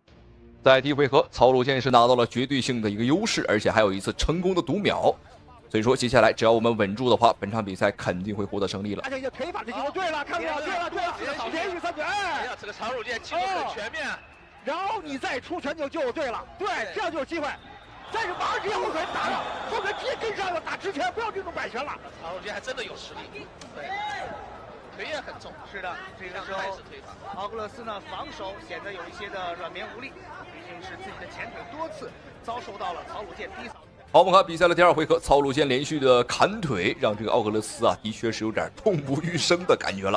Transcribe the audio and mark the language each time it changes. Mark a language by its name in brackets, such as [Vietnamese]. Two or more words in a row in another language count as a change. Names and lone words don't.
[Chinese] 在第1回合，曹魯健是拿到了絕對性的一個優勢，而且還有一次成功的讀秒。所以說，接下來只要我們穩住的話，本場比賽肯定會獲得勝利了。而且這腿法的進攻，對了，看到對了，連續3拳，哎呀，這個曹魯健進攻很全面，然後你再出拳就對了，對，這樣就有機會。但是馬上直接後腿打了，後腿直接跟上了，打直拳，不要這種擺拳了。曹魯健還真的有實力，對，腿也很重。是的，這個時候奧格勒斯呢防守顯得有一些的軟綿無力，畢竟是自己的前腿多次遭受到了曹魯健逼掃。好，我們看比賽的第2回合，曹魯健連續的砍腿，讓這個奧格勒斯啊，的確是有點痛不欲生的感覺了。